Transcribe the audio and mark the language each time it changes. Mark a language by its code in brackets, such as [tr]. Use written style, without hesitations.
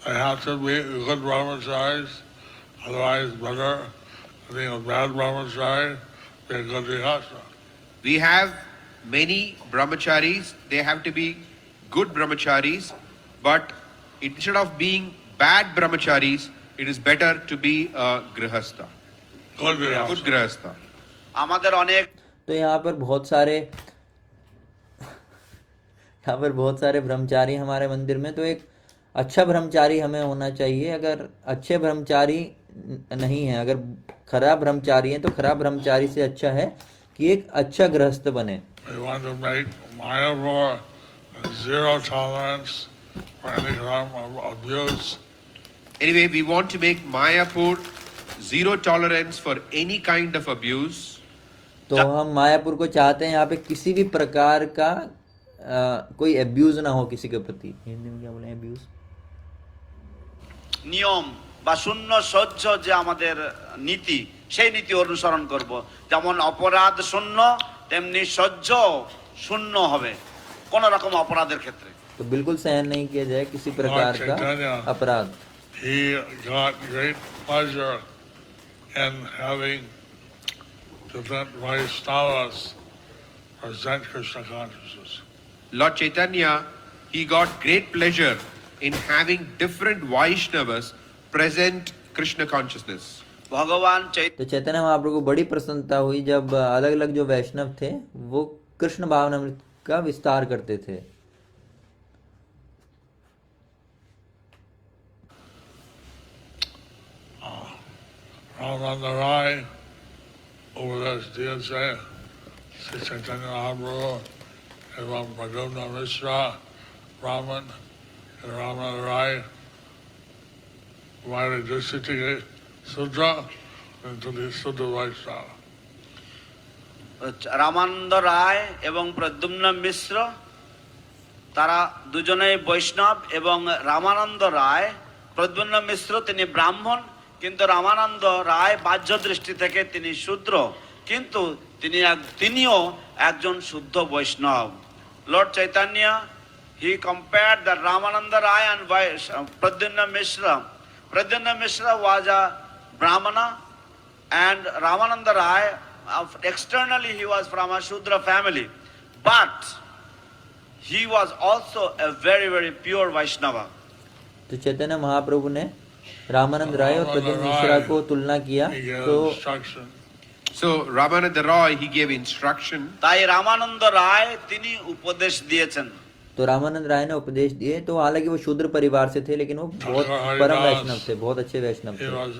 [en] They have to be good brahmacharis, otherwise better being a bad brahmachari, be a good grihastha. We have many brahmacharis. They have to be good brahmacharis, but instead of being bad brahmacharis, it is better to be a grihastha. Good grihastha. Good grihastha. [bn] আমাদের অনেক [hi] तो यहाँ पर बहुत सारे ब्रह्मचारी हमारे मंदिर में। तो एक अच्छा ब्रह्मचारी हमें होना चाहिए। अगर अच्छे ब्रह्मचारी नहीं है, अगर खराब ब्रह्मचारी है, तो खराब ब्रह्मचारी से अच्छा है कि एक अच्छा गृहस्थ बने। [en] We want to make Mayapur zero tolerance for any form of abuse. Anyway, we want to make Mayapur zero tolerance for any kind of abuse. [hi] तो हम मायापुर को चाहते हैं यहाँ पे किसी भी प्रकार का कोई एब्यूज ना हो किसी के प्रति। हिंदी में क्या बोले एब्यूज? [bn] নিয়ম বা শূন্য সহ্য যে আমাদের নীতি, সেই নীতি অনুসরণ করব। যেমন অপরাধ শূন্য, তেমনি সহ্য শূন্য হবে কোন রকম অপরাধের ক্ষেত্রে। [hi] तो बिल्कुल सहन नहीं किया जाए किसी प्रकार का अपराध। [en] He got great pleasure in having different Vaishnavas present Krishna consciousness. Lord Chaitanya, he got great pleasure in having different Vaishnavas present Krishna consciousness. [hi] भगवान तो चैतन्य महाप्रभु को बड़ी प्रसन्नता हुई जब अलग अलग जो वैष्णव थे वो कृष्ण भावनामृत का विस्तार करते थे। [en] Ramananda Rai, over this DSA, Sri Caitanya Mahaprabhu, and Bhagavana Mishra, Brahman, and Ramananda Rai, provided Dusiti Sudra into the Sudra Vaishnava. [bn] Ramananda রায় এবং প্রদ্যুম্ন মিশ্র তারা দুজনেই বৈষ্ণব, এবং রামানন্দ রায়, প্রদ্যুম্ন মিশ্র তিনি ব্রাহ্মণ, কিন্তু রামানন্দ রায় বাহ্য দৃষ্টি থেকে তিনি শূদ্র, কিন্তু তিনিও একজন শুদ্ধ বৈষ্ণব। [en] Lord Chaitanya he compared the Ramananda Rai and Pradyumna Mishra. Pradyumna Mishra was a Brahmana and Ramananda Rai, externally he was from a Shudra family, but he was also a very very pure Vaishnava. [hi] तो चैतन्य महाप्रभु ने रामानंद राय और प्रद्युम्न मिश्रा को तुलना किया। तो [en] So Ramananda Roy, he gave instruction. [bn] তাই রামানন্দ রায় তিনি উপদেশ দিয়েছেন। [hi] तो रामानंद राय ने उपदेश दिए। तो हालांकि वो शूद्र परिवार से थे, लेकिन वो बहुत परम वैष्णव थे, बहुत अच्छे वैष्णव थे।